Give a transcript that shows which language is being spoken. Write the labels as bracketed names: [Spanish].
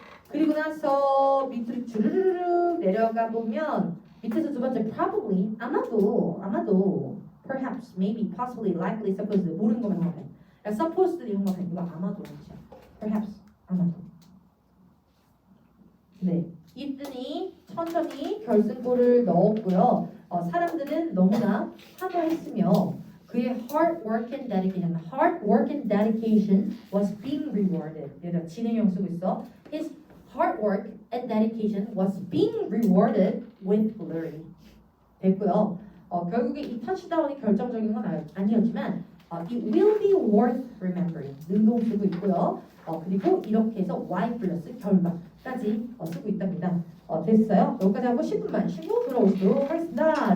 [Korean] 그리고 나서 밑으로 주르르르 내려가 보면 밑에서 두 번째 probably 아마도 perhaps, maybe, possibly, likely, suppose 모르는 것만 형광펜. supposedly 형광펜 이거 아마도라는 뜻이야. perhaps 아마도. 네, 이든이 천천히 결승골을 넣었고요. 사람들은 너무나 환호했으며 그의 [English] hard work and dedication was being rewarded. [Korean] 얘들아 진행형 쓰고 있어. [English] His hard work and dedication was being rewarded with glory. [Korean] 됐고요. 결국에 이 터치다운이 결정적인 건 아니었지만 [English] it will be worth remembering. [Korean] 능동 쓰고 있고요. 그리고 이렇게 해서 y 플러스 결과까지 쓰고 있답니다. 됐어요. 여기까지 하고 10분만 쉬고 들어오도록 하겠습니다.